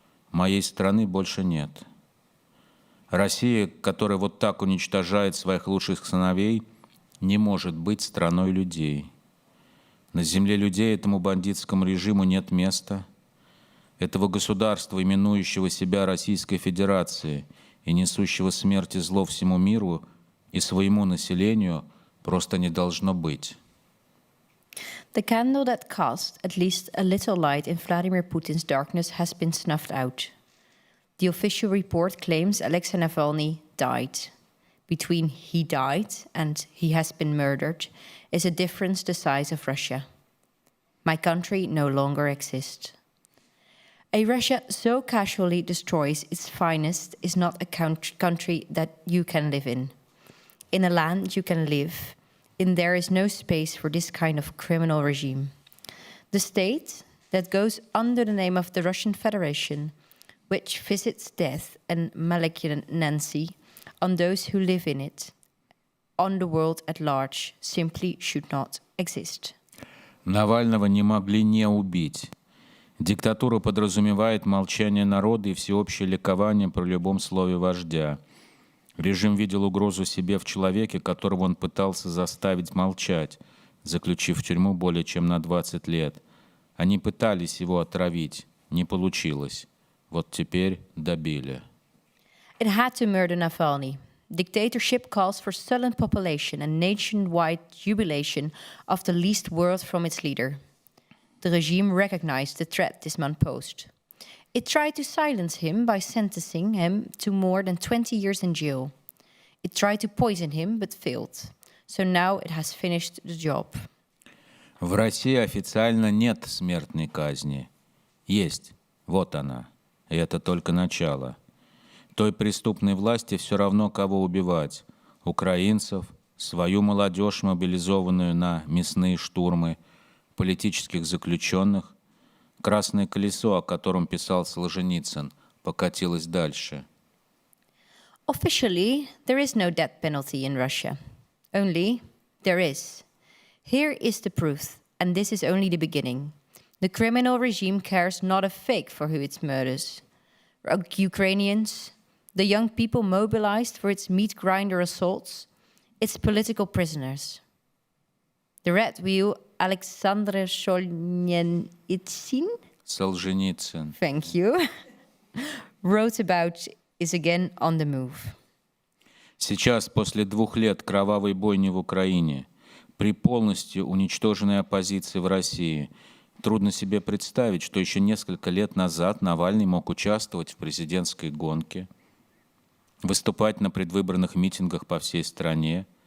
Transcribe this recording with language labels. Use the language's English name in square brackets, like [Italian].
[Russian] Моей страны больше нет. Россия, которая вот так уничтожает своих лучших сыновей, не может быть страной людей. На земле людей этому бандитскому режиму нет места. Этого государства, именующего себя Российской Федерацией и несущего смерть и зло всему миру и своему населению, просто не должно быть. [English] The candle that cast at least a little light in Vladimir Putin's darkness has been snuffed out. The official report claims Alexei Navalny died. Between he died and he has been murdered is a difference the size of Russia. My country no longer exists. A Russia so casually destroys its finest is not a country that you can live in. In a land you can live, in there is no space for this kind of criminal regime. The state that goes under the name of the Russian Federation, which visits death and malignancy on those who live in it, on the world at large, simply should not exist. [Russian] Навального не могли не убить. Диктатура подразумевает молчание народа и всеобщее ликование при любом слове вождя. Режим видел угрозу себе в человеке, которого он пытался заставить молчать, заключив в тюрьму более чем на 20 лет. Они пытались его отравить, не получилось. Вот теперь добили. [English] It had to murder Navalny. Dictatorship calls for sullen population and nationwide jubilation of the least word from its leader. The regime recognized the threat this man posed. It tried to silence him by sentencing him to more than 20 years in jail. It tried to poison him, but failed. So now it has finished the job. [Russian] В России официально нет смертной казни. Есть. Вот она. И это только начало. Той преступной власти все равно, кого убивать. Украинцев, свою молодежь, мобилизованную на мясные штурмы, политических заключенных. Красное колесо, о котором писал Солженицын, покатилось дальше. [English] Officially, there is no death penalty in Russia. Only, there is. Here is the proof, and this is only the beginning. The criminal regime cares not a fig for who it murders. Ukrainians, the young people mobilized for its meat grinder assaults, its political prisoners. The red wheel, Alexander Solzhenitsyn, thank you, wrote about is again on the move. [Russian] Сейчас, после 2 лет кровавой бойни в Украине, при полностью уничтоженной оппозиции в России, трудно себе представить, что еще несколько лет назад Навальный мог участвовать в президентской гонке, выступать на предвыборных митингах по всей стране.